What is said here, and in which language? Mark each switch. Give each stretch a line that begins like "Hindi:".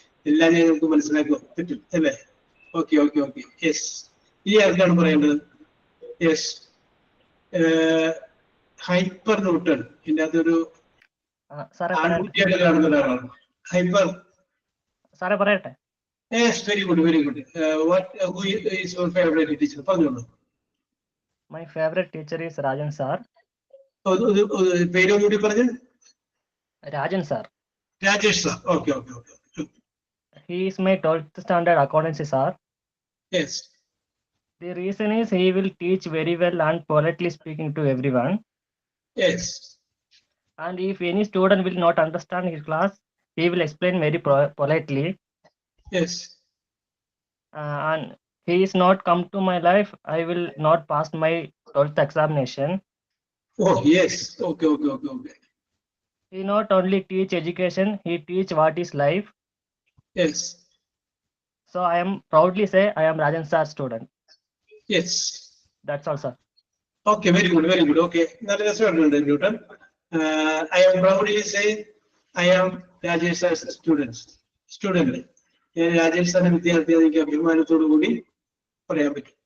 Malayalam: എല്ലാം ഞങ്ങൾക്ക് മനസ്സിലാക്കാൻ പറ്റും അല്ലേ? ഓക്കെ. യെസ്, ഇനി ആർക്കാണ് പറയേണ്ടത്?
English: Yes, hyper Newton.
Malayalam: ഇതിന്റെ അകത്തൊരു ആൺകുട്ടിയായിട്ട് കാണുന്ന ഒരാളാണ്. ഹൈപ്പർ സാറേ പറയട്ടെ?
English: Yes, very good. Who is your favorite teacher?
Malayalam: പറഞ്ഞോളൂ.
English: My favorite teacher is Rajan sir.
Malayalam: പേര് ഒന്നുകൂടി പറഞ്ഞു.
English: Rajan sir.
Malayalam: Rajesh sir. Okay.
English: he is my 12th standard accountancy sir. Yes. The reason is he will teach very well and politely speaking to everyone. Yes. And if any student will not understand his class, he will explain very politely. Yes. And he is not come to my life, I will not pass my 12th examination. Oh, yes. Okay. He not only teach education, he teach what is life. Yes. So I am proudly say I am Rajan sir student. Yes. That's all, sir. Okay, very good. Okay. Now let's start, Newton. I am proudly say I am Rajesh sir's student.
Malayalam: Rajesh sir വിദ്യാർത്ഥിയാണെങ്കിൽ അഭിമാനത്തോടു കൂടി പറയാൻ പറ്റും.